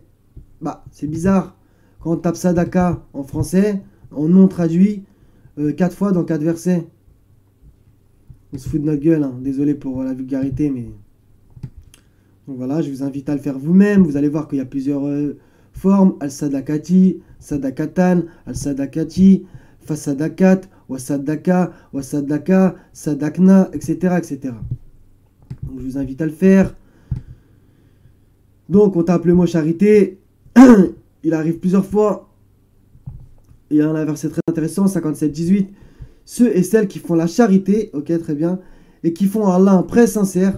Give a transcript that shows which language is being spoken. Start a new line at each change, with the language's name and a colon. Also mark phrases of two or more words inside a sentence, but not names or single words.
French: Bah, c'est bizarre. Quand on tape sadaka en français, en non traduit, 4 fois dans 4 versets. On se fout de notre gueule, hein. Désolé pour la vulgarité, mais... Donc voilà, je vous invite à le faire vous-même. Vous allez voir qu'il y a plusieurs formes.
Arabic: الصدقة صدقة الصدقة فصدقت وصدق وصدق صدقنا,
French: etc., etc. Donc je vous invite à le faire. Donc on tape le mot charité. Il arrive plusieurs fois. Il y a un verset très intéressant, 57-18. Ceux et celles qui font la charité, ok, très bien, et qui font à Allah un prêt sincère.